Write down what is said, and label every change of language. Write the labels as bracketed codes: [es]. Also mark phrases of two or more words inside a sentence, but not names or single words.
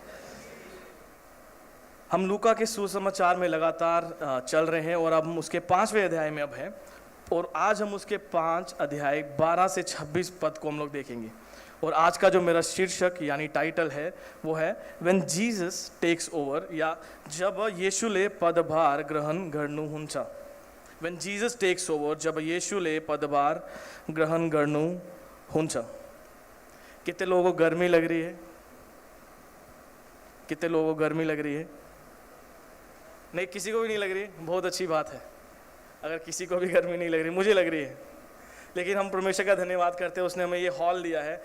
[hi] हम लूका के सुसमाचार में लगातार चल रहे हैं और अब हम उसके 5वें अध्याय में अब हैं, और आज हम उसके 5 अध्याय 12 से 26 पद को हम लोग देखेंगे। और आज का जो मेरा शीर्षक यानी टाइटल है वो है [en] When Jesus takes over, [hi] या [ne] जब यीशुले पदभार ग्रहण गर्नुहुन्छ। [en] When Jesus takes over, [ne] जब यीशुले पदभार ग्रहण गर्नु हुन्छ। [hi] कितने लोगों को गर्मी लग रही है? कितने लोगों को गर्मी लग रही है? नहीं, किसी को भी नहीं लग रही, बहुत अच्छी बात है। अगर किसी को भी गर्मी नहीं लग रही, मुझे लग रही है, लेकिन हम परमेश्वर का धन्यवाद करते हैं, उसने हमें ये हॉल दिया है।